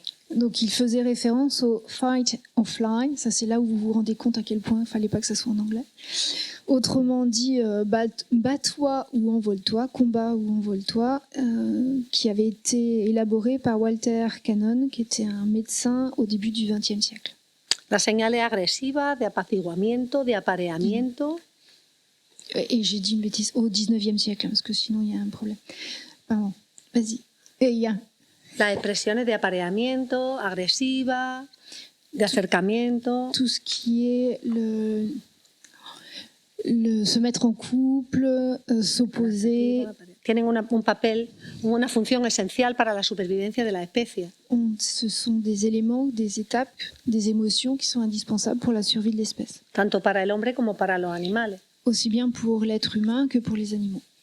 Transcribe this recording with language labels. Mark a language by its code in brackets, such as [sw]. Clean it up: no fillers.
[fr] Donc il faisait référence au [en] fight or fly, [fr] ça c'est là où vous vous rendez compte à quel point il ne fallait pas que ça soit en anglais. Autrement dit, bats-toi ou envole-toi, combat ou envole-toi, qui avait été élaboré par Walter Cannon, qui était un médecin au début du XXe siècle. [es] Las señales agresivas, de apaciguamiento, de apareamiento. [fr] Et j'ai dit une bêtise, au XIXe siècle, parce que sinon il y a un problème. Pardon, vas-y. Il y a... [es] Las expresiones de apareamiento, agresiva, de acercamiento. [fr] Tout ce qui est se mettre en couple, s'opposer. [es] Tienen un papel, una función esencial para la supervivencia de la especie. [fr] Ce sont des éléments, des étapes, des émotions qui sont indispensables pour la survie de l'espèce. [es] Tanto para el hombre como para los animales. [fr] Aussi bien pour l'être humain que pour les animaux.